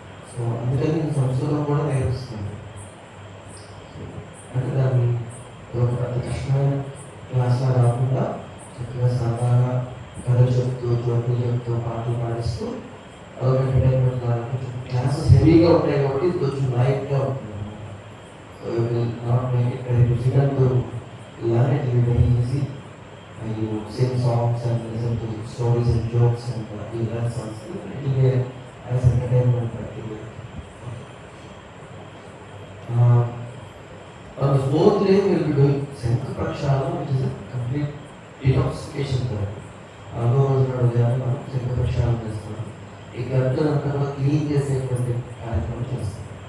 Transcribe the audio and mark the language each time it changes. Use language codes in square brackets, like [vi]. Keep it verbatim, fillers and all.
[te] So అందుకని నేను సంస్కృతం కూడా నేర్పిస్తున్నాను. అంటే దాన్ని అంత కష్టమైన క్లాస్లా రాకుండా చక్కగా సాధారణ కథలు చెప్తూ జోకులు చెప్తూ పాటలు పాడిస్తూ అలా ఎంటర్టైన్మెంట్ కొంచెం క్లాసెస్ హెవీగా ఉంటాయి కాబట్టి ఇది కొంచెం లైట్గా ఉంటుంది. [en] So you will not make it very difficult to learn it will be very easy. And you sing songs and listen to stories and jokes and uh, you learn Sanskrit. It will be as entertainment practically. Uh, on the fourth day we will be doing Sankha Prakshana, which is a complete detoxification therapy. Although I was not aware of Sankha Prakshana this one. [te] ఈ గంటలు అంతా clean చేసేటువంటి కార్యక్రమం చేస్తాం.